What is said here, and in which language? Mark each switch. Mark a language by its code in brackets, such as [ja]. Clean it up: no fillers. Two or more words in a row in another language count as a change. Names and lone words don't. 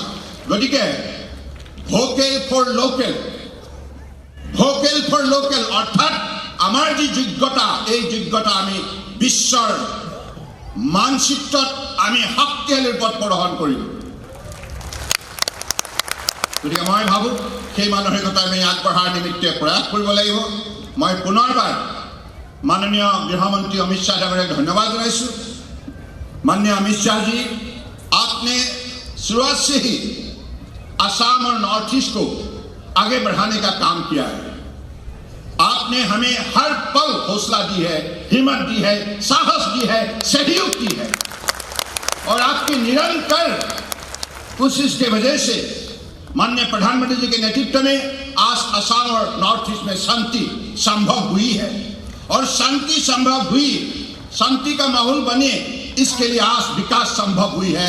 [as] গতিকে [en] vocal for local [as] অৰ্থাৎ আমাৰ যি যোগ্যতা, এই যোগ্যতা আমি বিশ্বৰ মানচিত্ৰত আমি শক্তিশালী ৰূপত প্ৰদৰ্শন কৰিম। গতিকে মই ভাবোঁ সেই মানসিকতা আমি আগবঢ়াৰ নিমিত্তে প্ৰয়াস কৰিব লাগিব। মই পুনৰবাৰ [hi] माननीय गृहमंत्री अमित शाह जी को धन्यवाद जनाइछु। माननीय अमित शाह जी, आपने शुरुआत से ही असम और नॉर्थ ईस्ट को आगे बढ़ाने का काम किया है। आपने हमें हर पल हौसला दी है, हिम्मत दी है, साहस दी है, सहयोग की है और आपकी निरंतर कोशिश के वजह से माननीय प्रधानमंत्री जी के नेतृत्व में आज असम और नॉर्थ ईस्ट में शांति संभव हुई है और शांति संभव हुई, शांति का माहौल बने, इसके लिए आज विकास संभव हुई है।